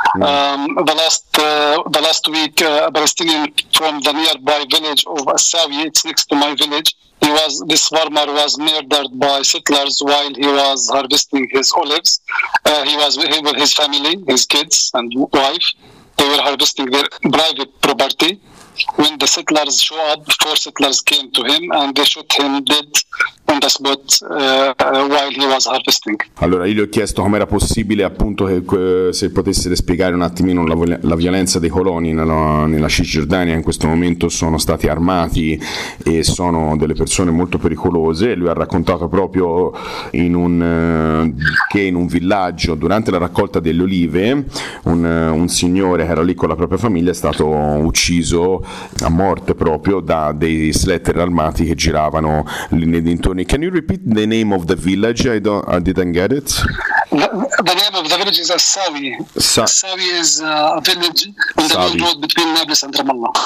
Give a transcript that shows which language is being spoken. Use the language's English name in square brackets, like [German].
[English] The last week, a Palestinian from the nearby village of Assawi, it's next to my village, this farmer was murdered by settlers while he was harvesting his olives. He was with his family, his kids and wife. They were harvesting their private property. When the settlers showed up, four settlers came to him and they shot him dead on the spot while he was harvesting. [Italian] Allora, io gli ho chiesto com'era possibile, appunto, che se potesse spiegare un attimino la violenza dei coloni nella Cisgiordania. In questo momento sono stati armati e sono delle persone molto pericolose. Lui ha raccontato proprio in un villaggio, durante la raccolta delle olive, un signore che era lì con la propria famiglia è stato ucciso a morte proprio da dei sletter armati che giravano lì nei dintorni. [English] Can you repeat the name of the village? I didn't get it. The name of the village is Assawi. Assawi is a village on the main road between Nablus and Ramallah.